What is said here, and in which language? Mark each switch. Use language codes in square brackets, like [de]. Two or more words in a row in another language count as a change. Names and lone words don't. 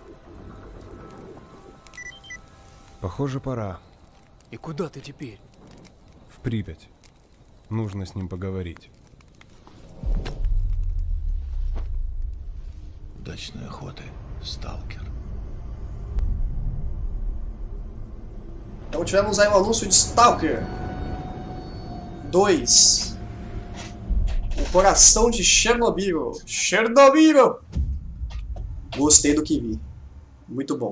[ru] Похоже, пора. И куда ты теперь? В Припять. Нужно с ним поговорить. Удачной охоты, сталкер. [pt] Então tivemos aí o anúncio de Stalker 2. O coração de Chernobyl. Chernobyl! Gostei do que vi. Muito bom.